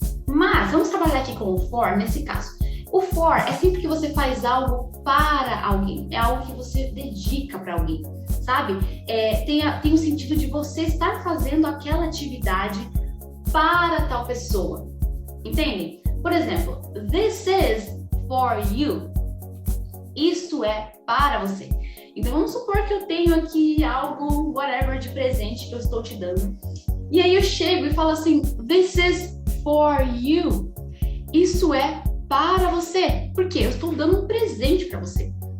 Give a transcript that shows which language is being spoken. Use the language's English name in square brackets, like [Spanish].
[Portuguese] Mas vamos trabalhar aqui com o for nesse caso. O for é sempre que você faz algo para alguém. É algo que você dedica para alguém, sabe? Tem o sentido de você estar fazendo aquela atividade para tal pessoa. Entende? Por exemplo, [English] this is for you. [Portuguese] Isso é para você. Então vamos supor que eu tenho aqui algo, whatever, de presente que eu estou te dando. E aí eu chego e falo assim, [English] this is for you. [Portuguese] Isso é para você. Por quê? Eu estou dando um presente para você.